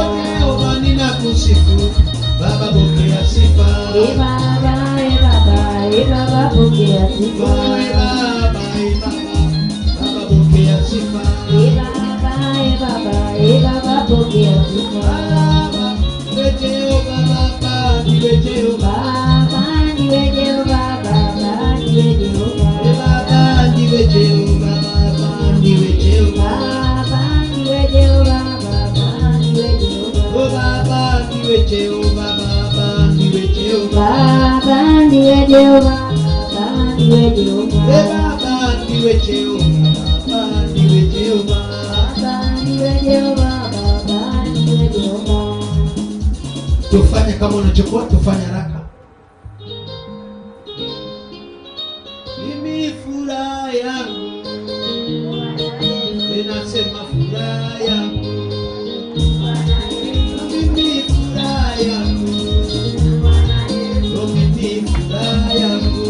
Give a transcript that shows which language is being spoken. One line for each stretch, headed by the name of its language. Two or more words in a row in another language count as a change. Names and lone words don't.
Swahili: Jehova ninakusifu. Baba pokea sifa. Baba pokea sifa. Baba pokea sifa. Baba pokea sifa.
Kikuyu: Ndiwe Jehova. Baba ndiwe Jehova. Baba ndiwe Jehova. Baba ndiwe Jehova. Baba ndiwe Jehova. Baba ndiwe Jehova. Baba ndiwe Jehova. Baba ndiwe Jehova. Baba ndiwe Jehova. Baba ndiwe Jehova. Baba ndiwe Jehova. Baba ndiwe Jehova. Baba ndiwe Jehova. Baba ndiwe Jehova. Baba ndiwe Jehova.
Swahili: Tufanye kama unachukua, tufanye haraka. Mimi furaha yangu, ninasema furaha yangu. Mimi furaha yangu, mimi furaha yangu.